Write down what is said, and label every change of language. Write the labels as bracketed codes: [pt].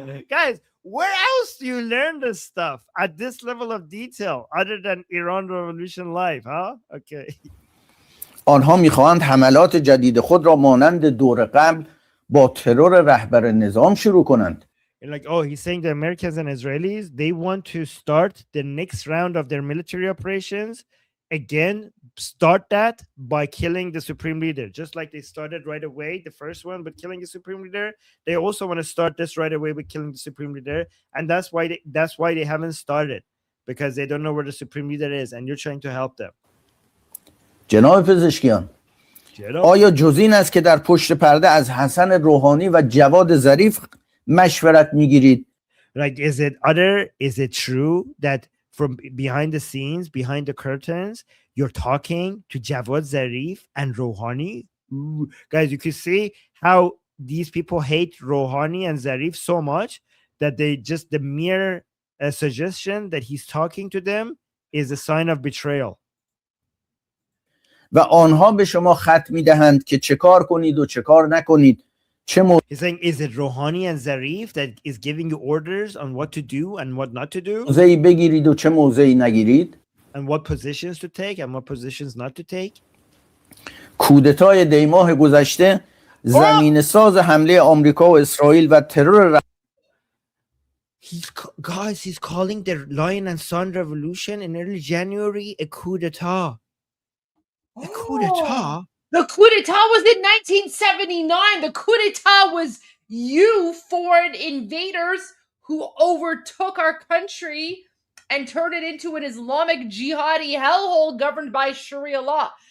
[en] Guys, where else do you learn this stuff at this level of detail other than Iran Revolution Live, huh? Okay. [fa] آنها میخواهند حملات جدید خود را مانند دور قبل با ترور رهبر نظام شروع کنند. [en] And like, oh, he's saying the Americans and Israelis, they want to start the next round of their military operations again, start that by killing the supreme leader, just like they started right away the first one with killing the supreme leader. They also want to start this right away with killing the supreme leader, and that's why they haven't started, because they don't know where the supreme leader is, and you're trying to help them. [fa] جناب پزشکیان، آیا جز این است که در پشت پرده از حسن روحانی و جواد ظریف مشورت میگیرید؟ [en] Like, is it true that from behind the scenes, behind the curtains, you're talking to Javad Zarif and Rouhani? Ooh. Guys, you can see how these people hate Rouhani and Zarif so much that they just, the mere suggestion that he's talking to them is a sign of betrayal. [fa] و آنها به شما خط میدهند که چه کار کنید و چه کار نکنید. [en] He's saying, is it Rouhani and Zarif that is giving you orders on what to do and what not to do? [fa] موضعی بگیرید و چه موضعی نگیرید. [en] And what positions to take and what positions not to take. [fa] کودتای دیماه گذشته زمین ساز حمله آمریکا و اسرائیل و ترور [en] Guys, he's calling the Lion and Sun revolution in early January a coup d'etat. A coup d'etat? The coup d'etat was in 1979. The coup d'etat was you foreign invaders who overtook our country and turned it into an Islamic jihadi hellhole governed by Sharia law.